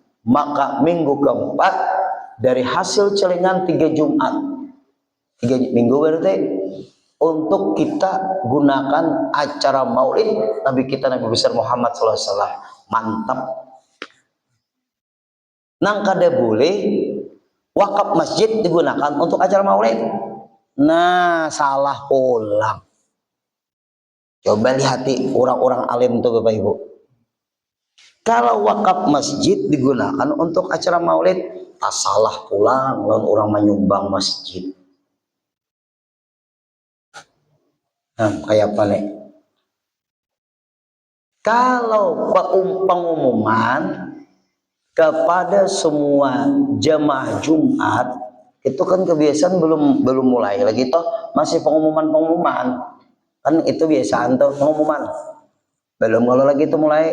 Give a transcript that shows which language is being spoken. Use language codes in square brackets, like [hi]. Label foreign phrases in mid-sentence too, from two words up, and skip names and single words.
[id] Maka minggu keempat dari hasil celengan 3 Jumat, 3 minggu berarti, untuk kita gunakan acara Maulid Nabi kita Nabi besar Muhammad [ar] صلى الله عليه وسلم. [id] Mantap. [bjn] Nang kada boleh wakaf masjid digunakan untuk acara Maulid. Nah, salah ulang. Coba lihati orang-orang alim tuh Bapak Ibu. Kalau wakaf masjid digunakan untuk acara Maulid, tak salah pulang lawan orang menyumbang masjid. Nah, kayak apa nih? [id] Kalau pengumuman kepada semua jamaah Jumat, itu kan kebiasaan belum mulai lagi toh, masih pengumuman kan itu biasaan tuh pengumuman, belum kalau lagi itu mulai.